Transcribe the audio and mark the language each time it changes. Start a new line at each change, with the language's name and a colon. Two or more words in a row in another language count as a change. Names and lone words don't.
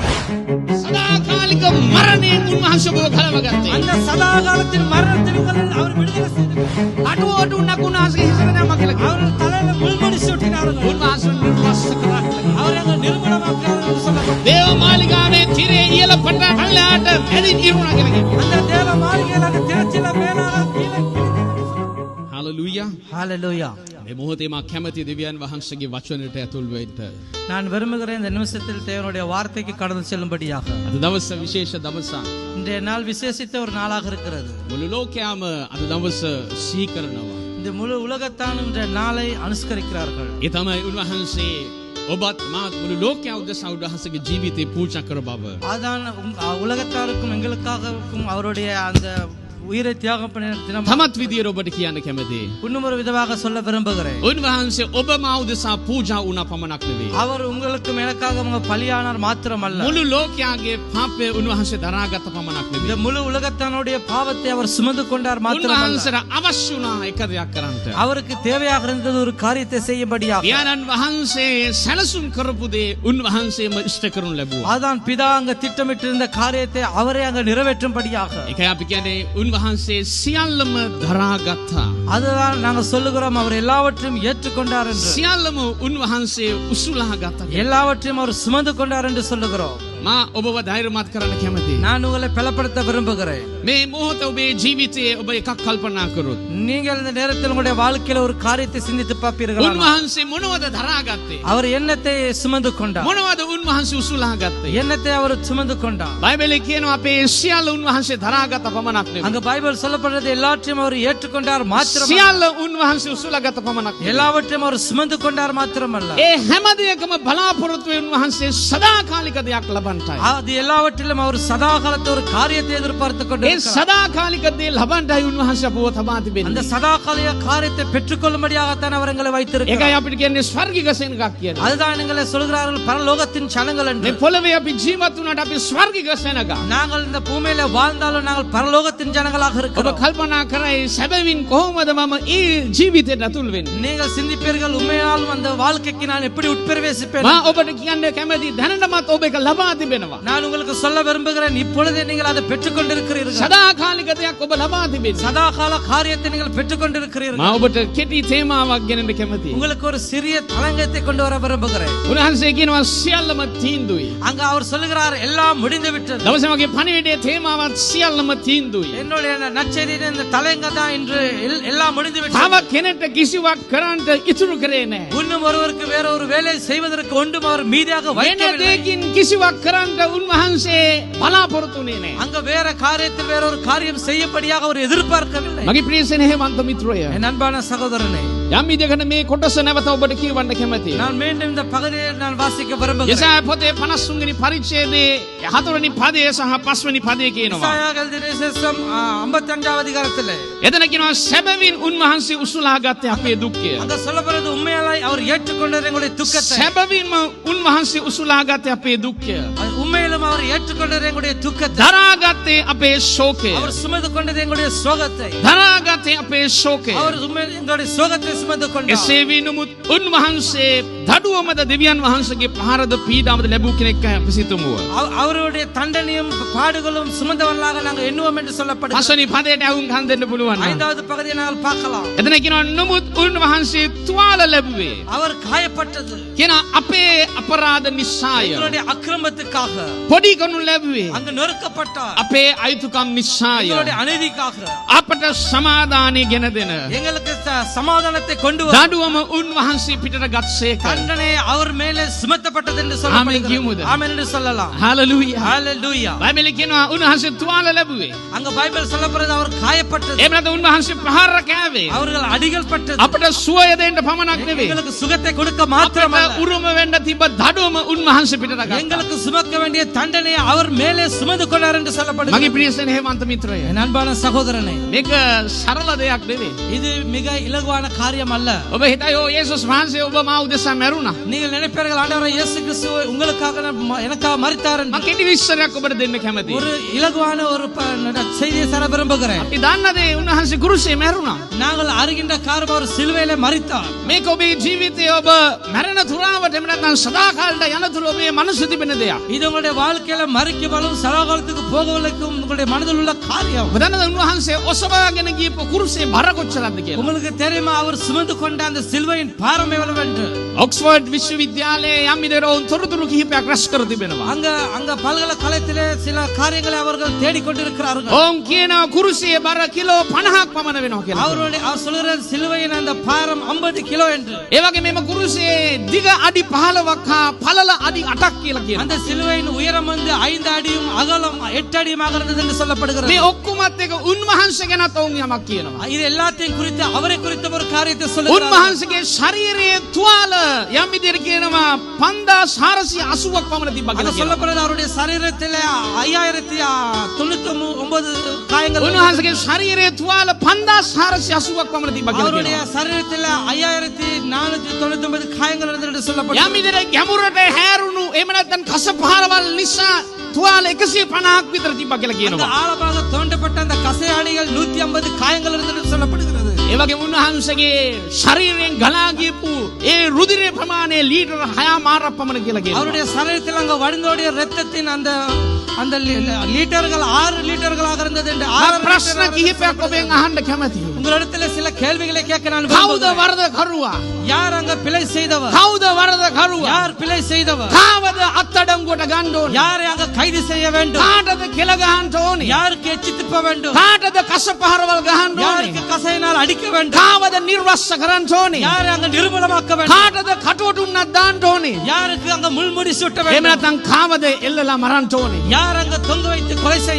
Sinhala: සදාකාලික මරණයෙන් උන්වහන්සේ ඔබව කලවගත්තේ.
Tamil: அந்த சதாகாலத்தின் மரணத்தின் அவர் விடுதலை செய்தார்.
Sinhala: අඩුවට උන්නක් උන්වහන්සේ හිසට දැම්මා කියලා කිව්වා.
Tamil: அவர் தலையில முள்முடி சூட்டினார்கள்.
Sinhala: උන්වහන්සේ නිර්වස්ස කරා.
Tamil: அவர் எங்க நிர்மூலமாக்கினார் என்று சொல்லப்பட்டது.
Sinhala: දේව මාලිගාවේ තිරේ ඉහළ පට පල්ලයට ඇදින් ඉරුණා කියලා කිව්වා.
Tamil: அந்த தேவ மாளிகையில் அந்த திரச்சில மேலாக கீழே
Sinhala: හalleluya.
Tamil: ஹalleluya.
Sinhala: මේ මොහොතේ මා කැමති දෙවියන් වහන්සේගේ වචනයට ඇතුල් වෙන්න.
Tamil: நான் விரும்புகிறேன் இந்த நிமிஷத்தில் தேவனுடைய வார்த்தைக்கு கடந்து செல்லும்படியாக.
Sinhala: අද දවස විශේෂ දවසක්.
Tamil: இன்றைய நாள் விசேஷித்த ஒரு நாளாக இருக்கிறது.
Sinhala: මුළු ලෝකයාම අද දවස සිහි කරනවා.
Tamil: இந்த முழு உலகத்தானும் இந்த நாளை அனுஷ்கரிக்கிறார்கள்.
Sinhala: ඒ තමයි උන්වහන්සේ ඔබත් මාත් මුළු ලෝකයා උදෙසා උන්වහන්සේගේ ජීවිතේ පූජා කර බව.
Tamil: அதான் உலகத்தாருக்கும் எங்களுக்காகவும் அவருடைய அந்த உயிரை தியாகம் பண்ணின தினம்
Sinhala: තමත් විදියට ඔබට කියන්න කැමතියි.
Tamil: இன்னும் ஒரு விதமாக சொல்ல விரும்புகிறேன்.
Sinhala: උන්වහන්සේ ඔබ මා උදෙසා පූජා වුණා පමණක් නෙවෙයි.
Tamil: அவர் உங்களுக்கும் எனக்காக பலியானார் மாத்திரமல்ல,
Sinhala: මුළු ලෝකයාගේ පාපය උන්වහන්සේ දරාගත්ත පමණක්
Tamil: இந்த
Sinhala: නෙවෙයි.
Tamil: முழு உலகத்தானுடைய பாவத்தை அவர் சுமந்து கொண்டார் மாத்திரமல்ல,
Sinhala: උන්වහන්සේට අවශ්‍ය වුණා එක දෙයක් කරන්නට.
Tamil: அவருக்கு தேவையாக இருந்தது ஒரு காரியத்தை செய்யும்படியாக.
Sinhala: යානන් වහන්සේ සැලසුම් කරපු දේ උන්වහන්සේම ඉෂ්ට කරනු ලැබුවා.
Tamil: அதான் பிதா அங்க திட்டமிட்டிருந்த காரியத்தை அவரே அங்க நிறைவேற்றும்படியாக.
Sinhala: ඒකයි අපි කියන්නේ උන්වහන්සේ සියල්ලම දරාගත්තා.
Tamil: அதுதான் நாங்க சொல்லுகிறோம், அவர் எல்லாவற்றையும் ஏற்றுக்கொண்டார் என்று.
Sinhala: සියල්ලම උන්වහන්සේ උසුලා ගත්තා.
Tamil: எல்லாவற்றையும் அவர் சுமந்து கொண்டார் என்று சொல்லுகிறோம்.
Sinhala: මා ඔබව ධෛර්යමත් කරන්න කැමතියි.
Tamil: நான் உங்களை பலப்படுத்த விரும்புகிறேன்.
Sinhala: මේ මොහොත ඔබේ ජීවිතයේ ඔබ එකක් කල්පනා කරොත්
Tamil: நீங்கள் இந்த நேரத்தில் உங்களுடைய வாழ்க்கையில ஒரு காரியத்தை சிந்தித்து பார்ப்பீர்கள்.
Sinhala: උන්වහන්සේ මොනවද දරාගත්තේ?
Tamil: அவர் எண்ணத்தை சுமந்து கொண்டார்.
Sinhala: මොනවද උන්වහන්සේ උසුලා ගත්තේ?
Tamil: எண்ணத்தை அவர் சுமந்து கொண்டார்.
Sinhala: බයිබලයේ කියනවා අපේ සියල්ල උන්වහන්සේ දරාගත්ත පමණක් නෙවෙයි.
Tamil: அங்க பைபிள் சொல்லப்படுறது எல்லாவற்றையும் அவர் ஏற்றுக்கொண்டார் மாத்திரமல்ல,
Sinhala: සියල්ල උන්වහන්සේ උසුලා ගත්ත පමණක් නෙවෙයි.
Tamil: எல்லாவற்றையும் அவர் சுமந்து கொண்டார் மாத்திரமல்ல,
Sinhala: ඒ හැම දෙයකම බලාපොරොත්තු වෙන උන්වහන්සේ සදාකාලික දෙයක් ලබන්නයි.
Tamil: அது எல்லாவற்றிலும் அவர் சதாகாலத்து ஒரு காரியத்தை எதிர்பார்த்து
Sinhala: ඒ
Tamil: கொண்டிருக்கிறார்.
Sinhala: සදාකාලික දේ ලබන්නයි උන්වහන්සේ අපව තබා තිබෙන්නේ.
Tamil: அந்த சதாகாலிக காரியத்தை பெற்றுக்கொள்ளும்படியாகத்தான் அவர் எங்களை வைத்திருக்கிறார்.
Sinhala: ඒකයි අපිට කියන්නේ ස්වර්ගික සෙනඟක් කියන්නේ.
Tamil: அதுதான் எங்களை சொல்கிறார்கள் பரலோகத்தின் ஜனங்கள் என்று.
Sinhala: මේ පොළවේ අපි ජීවත් වුණාට අපි ස්වර්ගික සෙනඟ.
Tamil: நாங்கள் இந்த பூமியில வாழ்ந்தாலும் நாங்கள் பரலோகத்தின் ஜனங்களாக
Sinhala: ඔබ
Tamil: இருக்கிறோம்.
Sinhala: කල්පනා කරයි සැබවින් කොහොමද මම ඒ ජීවිතයට ඇතුල් වෙන්නේ?
Tamil: நீங்கள் சிந்திப்பீர்கள், உண்மையாலும் அந்த வாழ்க்கைக்கு நான் எப்படி உட்பிரவேசிப்பேன்.
Sinhala: මා ඔබට කියන්න කැමති දැනටමත් ඔබ එක ලබා තිබෙනවා.
Tamil: நான் உங்களுக்கு சொல்ல விரும்புகிறேன், இப்பொழுதே நீங்கள் அதை பெற்றுக்கொண்டிருக்கிறீர்கள்.
Sinhala: සදාකාලික දෙයක් ඔබ ලබා තිබෙනවා.
Tamil: சதாகால காரியத்தை நீங்கள் பெற்றுக்கொண்டிருக்கிறீர்கள்.
Sinhala: මා ඔබට කෙටි තේමාවක් ගෙනන්න කැමතියි.
Tamil: உங்களுக்கு ஒரு சிறிய தலங்கத்தை கொண்டு வர விரும்புகிறேன்.
Sinhala: උන්වහන්සේ කියනවා සියල්ලම තීන්දුවයි.
Tamil: அங்க அவர் சொல்லுகிறார், எல்லாம் முடிந்து விட்டது.
Sinhala: දවසේ මගේ පණිවිඩයේ තේමාවත් සියල්ලම තීන්දුවයි.
Tamil: என்னுடைய நற்செய்தியின் இந்த தலைங்க தான் இன்று எல்லாம் முடிந்து
Sinhala: තව
Tamil: விட்டது.
Sinhala: කෙනෙක්ට කිසිවක් කරන්න ඉතුරු කරේ නැහැ.
Tamil: இன்னும் ஒருவருக்கு வேற ஒரு வேலை செய்வதற்கு ஒன்றும் அவர் மீதியாக
Sinhala: වෙන
Tamil: வைக்கவில்லை.
Sinhala: දෙයකින් කිසිවක් කරන්න උන්වහන්සේ බලාපොරොත්තු වෙන්නේ නැහැ.
Tamil: அங்க வேற காரியத்தில் வேற ஒரு காரியம் செய்யப்படியாக அவர் எதிர்பார்க்கவில்லை.
Sinhala: මගේ ප්‍රිය ස්නේහවන්ත මිත්‍රය,
Tamil: என் அன்பான சகோதரனே,
Sinhala: යම් විදිහකට මේ කොටස නැවත ඔබට කියවන්න කැමතියි.
Tamil: நான் மீண்டும் இந்த பகுதியை நான் வாசிக்க விரும்புகிறேன்.
Sinhala: යසාය පොතේ 53 වෙනි පරිච්ඡේදයේ 4 වෙනි පදය සහ 5 වෙනි පදය කියනවා.
Tamil: இசாயா எழுதின விசேஷம் 55வது அதிகாரத்திலே
Sinhala: එතන කියනවා සැබවින් උන්වහන්සේ උසුලා ගත්තේ අපේ දුක්ඛය.
Tamil: அங்க சொல்லப்படுறது, உண்மையாய் அவர் ஏற்றுக்கொண்டார் எங்களுடைய துக்கத்தை.
Sinhala: සැබවින්ම උන්වහන්සේ උසුලා ගත්තේ අපේ දුක්ඛය.
Tamil: உண்மையிலும் அவர் ஏற்றுக்கொண்டார் எங்களுடைய துக்கத்தை.
Sinhala: දරාගත්තේ අපේ ශෝකය.
Tamil: அவர் சுமந்து கொண்டது எங்களுடைய சோகத்தை.
Sinhala: දරාගත්තේ අපේ ශෝකය.
Tamil: அவர் உண்மையில் எங்களுடைய சோகத்தை சுமந்து கொண்டார்.
Sinhala: එසේ වීනුමුත් උන්වහන්සේ දඩුවමද දෙවියන් වහන්සේගේ පහරද පීඩාවද ලැබූ කෙනෙක් අපි සිතමු.
Tamil: அவருடைய தண்டனையும் பாடுகளும் சுமந்தவர்களாக நாங்கள் எண்ணுவோம் என்று சொல்லப்படுகிறது.
Sinhala: පස්වෙනි පදයට අවුම්කම් දෙන්න පුළුවන්.
Tamil: 5வது பகுதியை நாங்கள் பார்க்கலாம்.
Sinhala: එතන කියනවා නමුත් උන්වහන්සේ තුවාල ලැබුවේ.
Tamil: அவர் காயப்பட்டது
Sinhala: කියන අපේ අපරාධ නිසාය.
Tamil: எங்களுடைய அக்கிரமத்துக்காக.
Sinhala: පොඩි කණු ලැබුවේ.
Tamil: அங்கு நொறுக்கப்பட்டார்
Sinhala: අපේ අයිතුකම් නිසාය.
Tamil: எங்களுடைய அநீதிக்காக.
Sinhala: අපට සමාදානය ගෙන දෙන
Tamil: எங்களுக்கு சமாதானத்தை கொண்டு வர
Sinhala: දඩුවම උන්වහන්සේ පිටට ගත්සේක.
Tamil: தண்டனை அவர் மேலே சுமத்தப்பட்டது என்று ஆமென் சொல்லப்படுகிறது.
Sinhala: කියමුද?
Tamil: ஆமென் என்று சொல்லலாம்.
Sinhala: හාලෙලූයා.
Tamil: ஹalleluya.
Sinhala: බයිබලයේ කියනවා උන්වහන්සේ තුවාල ලැබුවේ.
Tamil: அங்க பைபிள் சொல்லப்படுறது, அவர் காயப்பட்டது,
Sinhala: එහෙම නැත්නම් උන්වහන්සේ ප්‍රහාර කෑවේ.
Tamil: அவர்கள் அடிகள் பட்டது.
Sinhala: අපට සුවය දෙන්න පමණක් නෙවෙයි.
Tamil: எங்களுக்கு சுகத்தை கொடுக்க
Sinhala: අපට
Tamil: மாத்திரமல்ல,
Sinhala: උරුම වෙන්න තිබ්බ දඩුවම උන්වහන්සේ පිටට ගත්තා.
Tamil: எங்களுக்கு சுமக்க வேண்டிய தண்டனை அவர் மேலே சுமந்து கொண்டார் என்று சொல்லப்படுகிறது.
Sinhala: මගේ ප්‍රිය ස්නේහවන්ත මිත්‍රය,
Tamil: என் அன்பான சகோதரனே,
Sinhala: මේක සරල දෙයක් නෙවෙයි.
Tamil: இது மிக இலகுவான காரியம் அல்ல.
Sinhala: ඔබ හිතයි ඕ යේසුස් වහන්සේ ඔබ මා උදෙසා මැරුණා.
Tamil: நீங்கள் நினைப்பீர்கள், ஆண்டவராகிய இயேசு கிறிஸ்து உங்களுக்காக எனக்காக மரித்தார் என்று.
Sinhala: මම කෙටි විස්තරයක් ඔබට දෙන්න කැමතියි.
Tamil: ஒரு இலகுவான ஒரு செய்தியை தர விரும்புகிறேன்.
Sinhala: අපි දන්නදේ උන්වහන්සේ කුරුසේ මැරුණා.
Tamil: நாங்கள் அறிகின்ற காரணம், அவர் சிலுவையிலே மரித்தார்.
Sinhala: මේක ඔබේ ජීවිතයේ ඔබ මැරෙන තුරාවට එම නැත්නම් සදාකාලට යනතුරු ඔබේ මනස තිබෙන දෙයක්.
Tamil: இது உங்களுடைய வாழ்க்கையில மறிக்கவளும் சதாகாலத்துக்கு போகவளுக்கும் உங்களுடைய மனதில் உள்ள காரியம்.
Sinhala: ඔබ දන්නවද උන්වහන්සේ ඔසවාගෙන ගියපු කුරුසේ බර කොච්චරක්ද කියලා?
Tamil: உங்களுக்கு தெரியுமா அவர் சுமந்து கொண்ட அந்த சிலுவையின் பாரம் எவ்வளவென்று?
Sinhala: ඔක්ස්ෆර්ඩ් විශ්වවිද්‍යාලයේ යම් ඉදරවුන් තොරතුරු කිහිපයක් රැස් කර තිබෙනවා.
Tamil: அங்க பல்கலைக்கழகத்திலே சில காரியங்களை அவர்கள் தேடிக்கொண்டிருக்கிறார்கள்.
Sinhala: ඔවුන් කියනවා කුරුසේ බර කිලෝ 50ක් පමණ වෙනවා කියලා.
Tamil: அவர் சொல்கிற சிலுவையின் அந்த பாரம் 50 கிலோ என்று.
Sinhala: ඒ වගේ මේම කුරුසේ දිග අඩි 15ක් හා පළල අඩි 8ක් කියලා කියනවා.
Tamil: அந்த சிலுவையின் உயரம் வந்து 5 அடியும் அகலம் 8 அடியுமாக இருந்தது என்று சொல்லப்படுகிறது.
Sinhala: මේ ඔක්කොමත් එක උන්වහන්සේ ගැනත් ඔවුන් යමක් කියනවා.
Tamil: இது எல்லாத்தையும் குறித்து அவரை குறித்த ஒரு காரியத்தை சொல்லுகிறார்.
Sinhala: උන්වහන්සේගේ ශරීරයේ තුවාල යම් විදිහට කියනවා 5480ක් පමණ තිබ්බා
Tamil: அது
Sinhala: කියලා කියනවා.
Tamil: சொல்லப்படுறது அவருடைய சரீரத்திலே 5099 காயங்கள்.
Sinhala: උන්වහන්සේගේ ශරීරයේ තුවාල 5480ක් පමණ තිබ්බා කියලා
Tamil: அவருடைய
Sinhala: කියනවා.
Tamil: சரீரத்திலே 5499 காயங்கள் இருந்தது என்று சொல்லப்படுகிறது.
Sinhala: යම් විදිහට ගැඹුරට හැරුණු එහෙම නැත්නම් කසපාරවල් නිසා තුවාල 150ක් විතර තිබ්බා කියලා
Tamil: அந்த
Sinhala: කියනවා.
Tamil: ஆழமாக தோண்டப்பட்ட அந்த கசையாணிகள் 150 காயங்கள் இருந்தது என்று சொல்லப்படுகிறது.
Sinhala: ඒ වගේ උන්වහන්සේගේ ශරීරයෙන් ගලා ගියපු ඒ රුධිරේ ප්‍රමාණය ලීටර 6 පමණ කියලා කියනවා.
Tamil: அவருடைய சரீரத்தில் அங்க வடிந்தோடிய இரத்தத்தின் அந்த லீட்டர்கள் 6 லீட்டர்களாக இருந்தது என்று
Sinhala: ප්‍රශ්න කිහිපයක් ඔබෙන් අහන්න කැමතියි.
Tamil: உங்களிடத்துல சில கேள்விகளை கேட்க நான்
Sinhala: කවුද
Tamil: விரும்புகிறேன்.
Sinhala: වරද කරුවා?
Tamil: யார் அங்க பிழை செய்தவர்?
Sinhala: කවුද වරද කරුවා?
Tamil: யார் பிழை செய்தவர்?
Sinhala: කාවද අත්අඩංගුවට ගන්න ඕනේ?
Tamil: யாரை அங்க கைது செய்ய வேண்டும்?
Sinhala: කාටද කෙල ගහන්න ඕනේ?
Tamil: யாருக்கு எச்சி துப்ப வேண்டும்?
Sinhala: කාටද කසපහරවල් ගහන්න ඕනේ?
Tamil: யாருக்கு கசையினால் அடிக்க வேண்டும்?
Sinhala: කාවද නිර්වස්ස කරන්න ඕනේ?
Tamil: யாரை அங்க நிர்மூலமாக்க வேண்டும்?
Sinhala: කාටද කටුවටුන්නක් දාන්න ඕනේ?
Tamil: யாருக்கு அங்க முள்முடி சுட்ட
Sinhala: එහෙම
Tamil: வேண்டும்?
Sinhala: නැත්නම් කාවද එල්ලලා මරන්න ඕනේ?
Tamil: யார் அங்க தொங்க வைத்து கொலை செய்ய